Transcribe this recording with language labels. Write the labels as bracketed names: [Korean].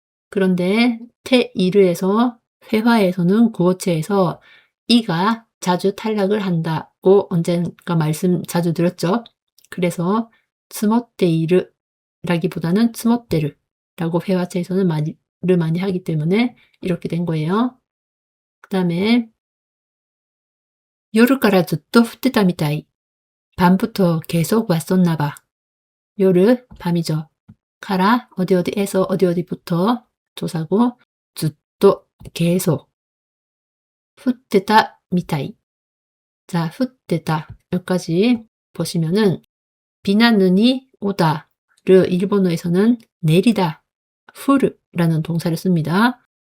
[Korean] 그런데 태이르에서 회화에서는 구어체에서 이가 자주 탈락을 한다고 언젠가 말씀 자주 드렸죠. 그래서 스모테이르라기보다는 스모테르라고 회화체에서는 말을 많이 하기 때문에 이렇게 된 거예요. 그 다음에 [Japanese] 夜からずっと降ってたみたい. [Korean] 밤부터 계속 왔었나 봐. 요르, 밤이죠. 카라, 어디에서 어디부터 조사고, ずっと 계속. [Japanese] 降ってた 미타이. [Korean] 자, 降ってた 여기까지 보시면은 비나 눈이 오다를 일본어에서는 내리다, 후르라는 동사를 씁니다.